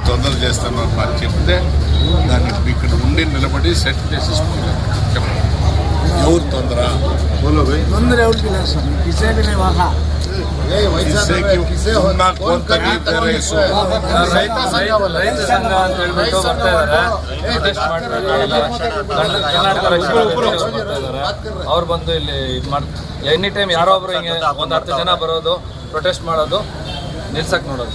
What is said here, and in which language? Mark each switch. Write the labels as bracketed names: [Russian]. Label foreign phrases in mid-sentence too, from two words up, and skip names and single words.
[Telugu] తొందర చేస్తాను నాకు చెప్తే దాన్ని ఇక్కడ ఉండి నిలబడి సెట్ చేసేసుకుంటాను. ఎవరు తొందర [Kannada] ಅವ್ರು ಬಂದು ಇಲ್ಲಿ ಇದು ಮಾಡಿ [English] any time [Kannada] ಯಾರೋ ಒಬ್ರು ಹಿಂಗೆ ಒಂದು 10 ಜನ ಬರೋದು, ಪ್ರೊಟೆಸ್ಟ್ ಮಾಡೋದು, ನಿಲ್ಸಕ್ಕೆ ನೋಡೋದು.